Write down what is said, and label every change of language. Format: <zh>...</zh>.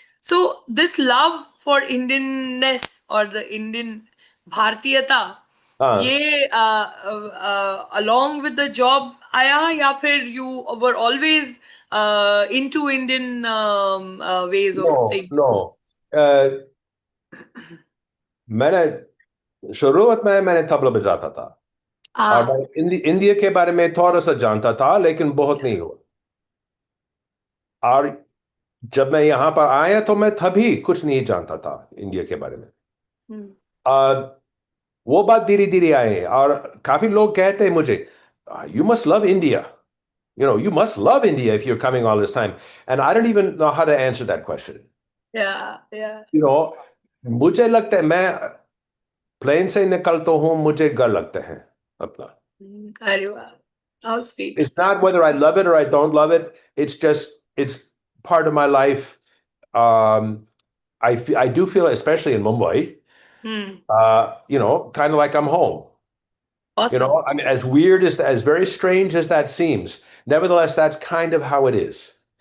<en>So this love for Indianness or the Indian Bhartiyata, ah. ये along with the job</en> <hi>आया, या फिर</hi> <en>you were always into Indian ways of No, things? no.</en> <hi>मैंने शुरुआत में मैंने तबला बजाता था और मैं Ah, इंडिया के बारे में थोड़ा सा जानता था लेकिन बहुत नहीं हुआ और जब मैं यहाँ पर आया तो मैं तभी कुछ नहीं जानता था इंडिया के बारे में hmm. आ, वो बात धीरे धीरे आए और काफी लोग कहते हैं मुझे you must love India</hi> <en>you must love India if you're coming all this time. And I don't even know how to answer that question. Yeah, yeah.</en> <hi>You know, मुझे लगता है मैं प्लेन से निकलता हूँ मुझे घर लगता है अपना. अरे वाह, how sweet.</hi> <en>It's not whether I love it or I don't love it. It's part of my life. Um, I do feel, especially in Mumbai, Hmm. kind of like I'm home. Awesome. I mean, as very strange as that seems, nevertheless, that's kind of how it is.</en>